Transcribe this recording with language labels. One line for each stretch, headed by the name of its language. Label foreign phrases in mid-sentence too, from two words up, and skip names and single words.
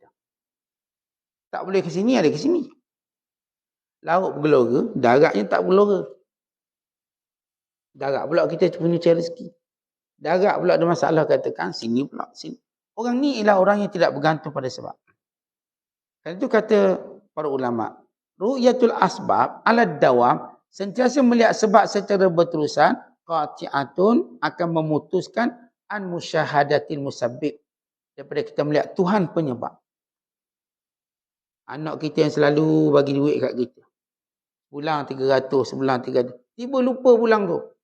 Malay: Tak boleh ke sini, ada ke sini. Laut bergelora, daratnya tak bergelora. Darat pula kita punya cari rezeki. Darat pula ada masalah, katakan sini pula, sini. Orang ni ialah orang yang tidak bergantung pada sebab. Kan itu kata para ulama,
Arabic: رؤية الأسباب على الدوام,
Malay: sentiasa melihat sebab secara berterusan, qati'atun, akan memutuskan
Arabic: عن مشاهدة المسبب,
Malay: daripada kita melihat Tuhan penyebab. Anak kita yang selalu bagi duit kat kita, bulan 300, sebulan 300, tiba lupa bulan tu.